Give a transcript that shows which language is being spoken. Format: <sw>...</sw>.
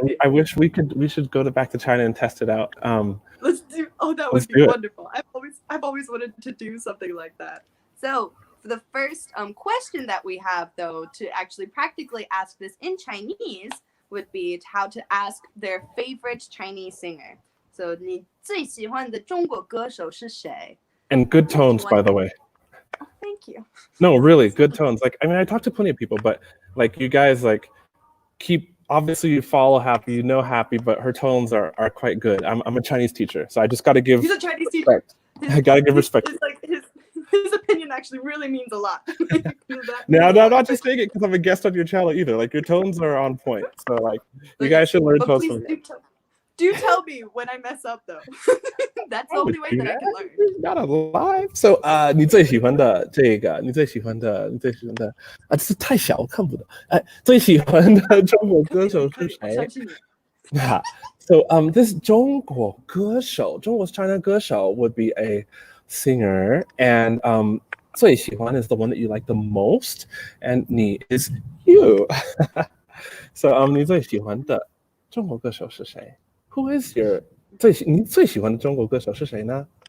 <en>I wish we should go back to China and test it out. Let's do. Oh, that would be wonderful. I've always wanted to do something like that. So for the first question that we have, though, to actually practically ask this in Chinese would be how to ask their favorite Chinese singer.</en> <zh>So 你最喜欢的中国歌手是谁?</zh> <en>And good tones, by the way. Oh, thank you. No, really good tones. Like, I mean, I talked to plenty of people, but like you guys like obviously you follow Happi, you know Happi, but her tones are quite good. I'm a Chinese teacher, so I just got to give. He's a Chinese respect. teacher. I got to give respect. His opinion actually really means a lot. No, I'm not just saying it because I'm a guest on your channel either. Like your tones are on point, so like you guys should learn tones from me. Do tell me when I mess up, though. That's the only way that I can learn. Not alive.</en> <zh>So, 你最喜欢的这个，你最喜欢的啊，这是太小，我看不懂。最喜欢的中国歌手是谁？</zh> <en>So, this</en> <zh>中国歌手，中国</zh> <en>China 歌手 would be a singer, and 最喜欢 is the one that you like the most, and 你 is you.</en> <zh>So, 你最喜欢的中国歌手是谁？</zh> <en>Who is your</en> <zh>你最喜欢的中国歌手是谁呢？</zh>